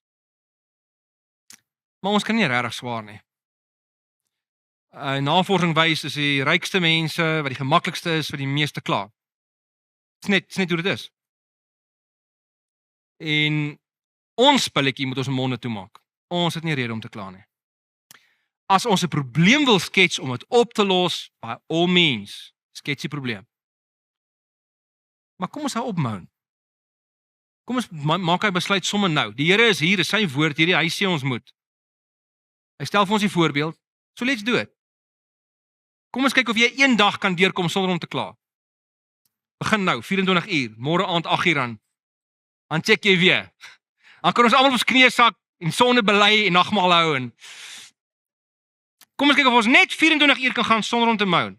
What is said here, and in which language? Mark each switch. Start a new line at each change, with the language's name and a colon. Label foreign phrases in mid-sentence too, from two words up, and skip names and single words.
Afrikaans: Maar ons kan nie regtig swaar nie. Navorsing wys is die rykste mense wat die gemaklikste is vir die meeste kla. Dit is net hoe dit is. En ons pilletjie moet ons monde toemaak. Ons het nie rede om te kla nie. As ons 'n probleem wil skets om dit op te los,
English: by all means,
Afrikaans: skets die probleem. Maar kom ons hou op moan. Kom ons maak hy besluit sommer nou. Die Here is hier, is sy woord hierdie, hy sê ons moet. Hy stel vir ons die voorbeeld,
English: so let's do it.
Afrikaans: Kom ons kyk of jy een dag kan deurkom sonder om te kla. Begin nou, 24 uur, môre aand 8 uur dan check jy weer. Dan kan ons almal op ons knieë sak en sonde bely en nagmaal hou en kom ons kyk of ons net 24 uur kan gaan sonder om te moan.